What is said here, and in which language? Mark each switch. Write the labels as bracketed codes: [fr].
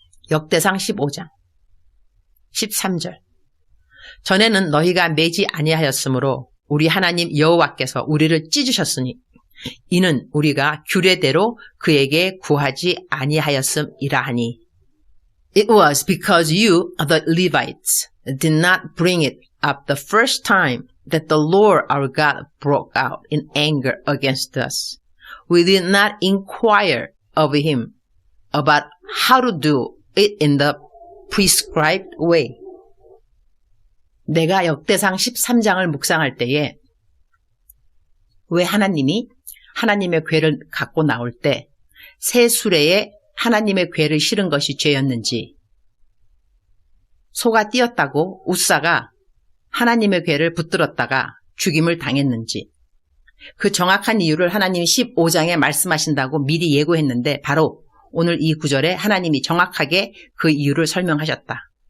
[ko] 역대상 15장 13절, 전에는 너희가 매지 아니하였으므로 우리 하나님 여호와께서 우리를 찢으셨으니 이는 우리가 규례대로 그에게 구하지 아니하였음이라 하니. [en] It was because you, the Levites, did not bring it up the first time that the Lord our God broke out in anger against us. We did not inquire of him about how to do it in the prescribed way. [ko] 내가 역대상 13장을 묵상할 때에 왜 하나님이 하나님의 궤를 갖고 나올 때 새 수레에 하나님의 궤를 실은 것이 죄였는지, 소가 띄었다고 웃사가 하나님의 궤를 붙들었다가 죽임을 당했는지, 그 정확한 이유를 하나님이 15장에 말씀하신다고 미리 예고했는데 바로 오늘 이 구절에 하나님이 정확하게 그 이유를 설명하셨다.